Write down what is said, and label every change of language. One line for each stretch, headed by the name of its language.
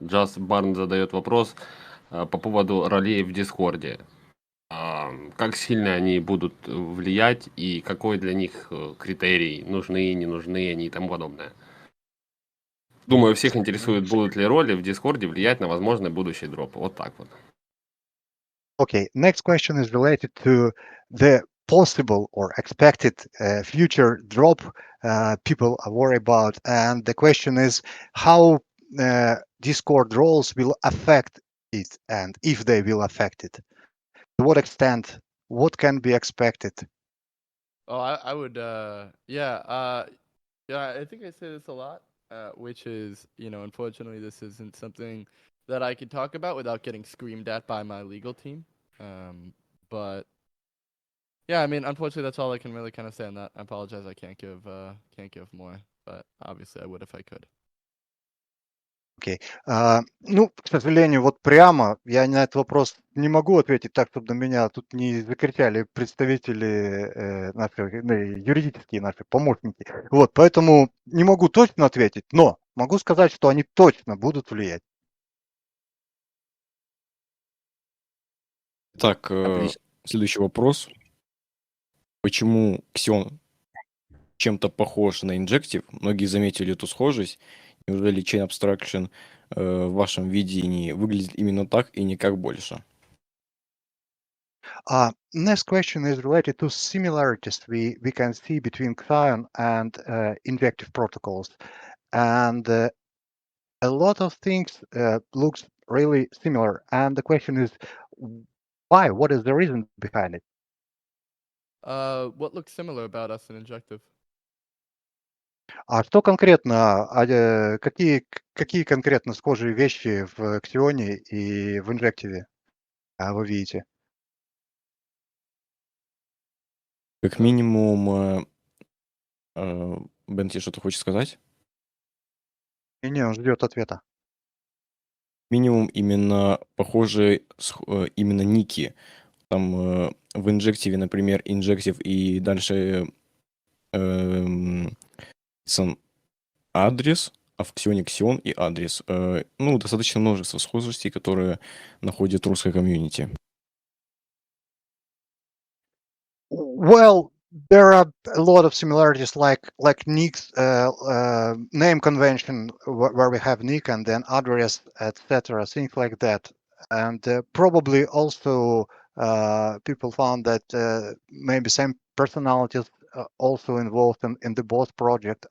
Russian: Джаз Барн задает вопрос по поводу ролей в Дискорде. Как сильно они будут влиять и какой для них критерий, нужны, не нужны они и тому подобное. Думаю, всех интересует, будут ли роли в Дискорде влиять на возможный будущий дроп. Вот так вот.
English: Okay, next question is related to the possible or expected future drop people are worried about, and the question is how Discord roles will affect it, and if they will affect it. To what extent? What can be expected? Oh, I would, yeah, I think I say this a lot, which is, unfortunately, this isn't something that I could talk about without getting screamed at by my legal team. But yeah, I mean, unfortunately, that's all I can really kind of say on that. I apologize, I can't give more, but obviously I would if I could.
Russian: Окей. К сожалению, вот прямо я на этот вопрос не могу ответить так, чтобы на меня тут не закричали представители наши, юридические наши помощники. Вот, поэтому не могу точно ответить, но могу сказать, что они точно будут влиять. Так, Отлично. следующий вопрос. Почему XION чем-то похож на Injective? Многие заметили эту схожесть. Неужели Chain Abstraction в вашем видении выглядит именно так и никак больше?
English: Next question is related to similarities we can see between XION and injective protocols. And a lot of things looks really similar. And the question is, why? What is the reason behind it? What looks similar about us in injective?
Russian: А что конкретно, какие конкретно схожие вещи в XION и в инжективе вы видите? Как минимум, Бен, тебе что-то хочешь сказать? Не, он ждет ответа. Минимум именно похожие именно ники. Там в инжективе, например, инжектив и дальше сам адрес, а в XION XION и адрес. Ну, достаточно множество схожестей, которые находит русское комьюнити.
English: Well, there are a lot of similarities, like nicks, name convention, where we have nick and then address, etc., things like that. And probably also people found that maybe same personalities also involved in the both project.